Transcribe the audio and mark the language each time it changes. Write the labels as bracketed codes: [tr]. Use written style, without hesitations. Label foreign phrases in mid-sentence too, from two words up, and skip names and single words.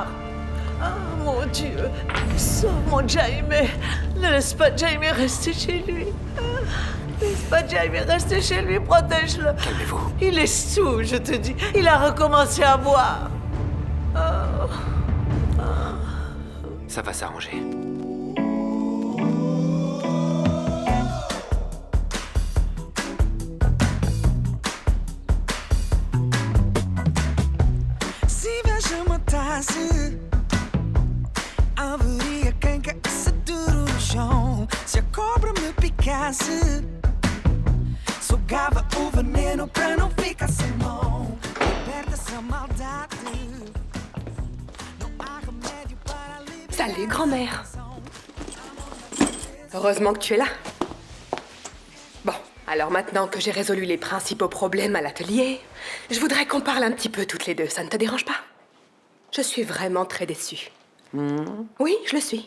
[fr] Oh mon Dieu! Sauve mon Jaime! Ne laisse pas Jaime rester chez lui! Laisse pas Jaime rester chez lui, protège-le! Calmez-vous. Il est sous, je te dis! Il a recommencé à boire! Ça va s'arranger. [pt] Se vejo matasse, haveria quem caísse duro no chão. Se a cobra me picasse, sugava o veneno pra não ficar sem mão. Liberta essa maldade. Não há remédio para livrar. [fr] Salut, grand-mère. Heureusement que tu es là. Bon, alors maintenant que j'ai résolu les principaux problèmes à l'atelier, je voudrais qu'on parle un petit peu toutes les deux. Ça ne te dérange pas? Je suis vraiment très déçue. Oui, je le suis.